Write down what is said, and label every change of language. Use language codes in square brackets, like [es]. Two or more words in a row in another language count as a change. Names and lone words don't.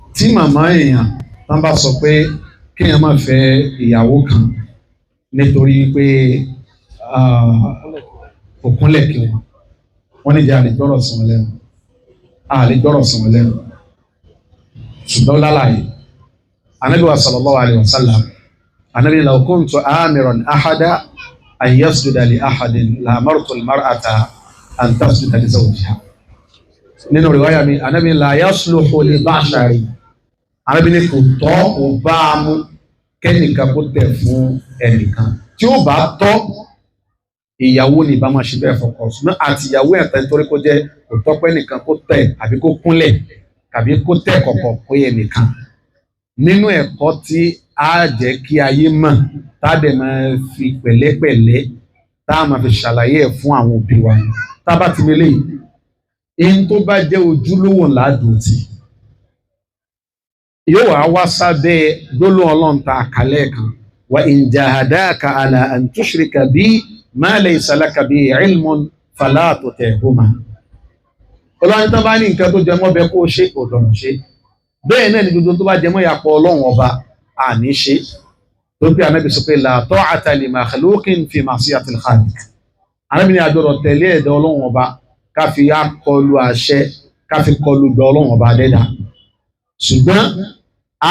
[yo] tí màmá èèyàn tán bá sọ pé kéèyàn má fẹ́ ìyàwó kan nítorí pé òkúnlẹ̀ kí wọ́n ní jẹ́ àlejòrò sí wọn lẹ́nu àlejòrò sí wọn lẹ́nu ṣùgbọ́n lálàyé Ànábì wa [ar] صلى الله عليه وسلم Ànábì لو كنت آمرا أحدا أن يسجد لأحد لأمرت المرأة أن تسجد لزوجها [yo] nínú riwaya mi Ànábì [ar] لا يصلح لبشر [yo] Ànábì ní kò tọ́ kò bá a mú kẹ́nìkan kó tẹ̀ fún ẹnìkan tí ó bá tọ́ ìyàwó ní bá máa ṣe bẹ́ẹ̀ fọkọ ṣùgbọ́n àti ìyàwó ẹ̀tẹ́ nítorí kó jẹ́ kò tọ́ pé nìkan kó tẹ̀ àbí kó kúnlẹ̀ tàbí kó tẹ̀ kọ̀kọ̀ kó yẹ nìkan nínú ẹ̀kọ́ tí á jẹ́ kí ayé mọ̀ tá a dẹ̀ máa fi pẹ̀lẹ́pẹ̀lẹ́ tá a máa fi ṣàlàyé ẹ̀ fún àwọn òbí wa tá a bá ti mele yìí ẹni tó bá jẹ́ ojúlówó ládùn tì yóò wá sábẹ́ gbólóhùn Ọlọ́run ta àkàlẹ́ kan wa [ar] إن جاهداك على أن تشرك بي ما ليس لك به علم فلا تطعهما [yo] Ọlọ́run tó bá ní nǹkan tó jẹ mọ́ bẹ́ẹ̀ kó ṣe kò dọ̀rọ̀ ṣe bẹ́ẹ̀ náà ni gbogbo tó bá jẹ mọ́ ìyàpọ̀ Ọlọ́run ọba àní ṣe tó bí Ànábì sọ pé [ar] لا طاعة لمخلوق في معصية الخالق [yo] Ànábì ní àjọrọ̀ tẹ̀lé ẹ̀dọ̀ Ọlọ́run ọba ká fi kọlu àṣẹ ká fi kọlu dọ̀ Ọlọ́run ọba dẹ́dà ṣùgbọ́n a